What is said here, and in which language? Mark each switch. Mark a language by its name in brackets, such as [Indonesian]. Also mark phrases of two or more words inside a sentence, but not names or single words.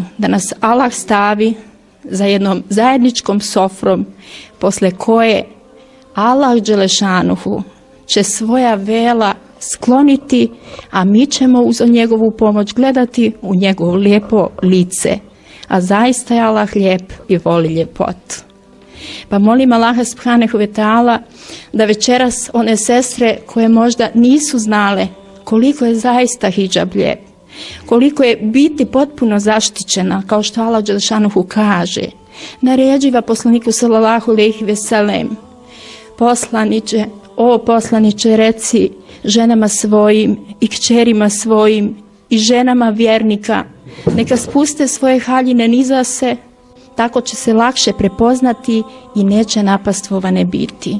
[Bosnian] Da nas Allah stavi za jednom zajedničkom sofrom posle koje Allah dželešanuhu će svoja vela skloniti, a mi ćemo uz njegovu pomoć gledati u njegovo lijepo lice. A zaista je Allah lijep i voli ljepotu. Pa molim Allaha [Arabic] سبحانه وتعالى [Bosnian] da večeras one sestre koje možda nisu znale koliko je zaista hidžab lijep, koliko je biti potpuno zaštićena, kao što Allah dželešanuhu kaže, naređiva poslaniku [Arabic] صلى الله عليه وسلم: [Bosnian] poslaniče, o poslaniče, reci ženama svojim i kćerima svojim i ženama vjernika, neka spuste svoje haljine niza se, tako će se lakše prepoznati i neće napastvovane biti.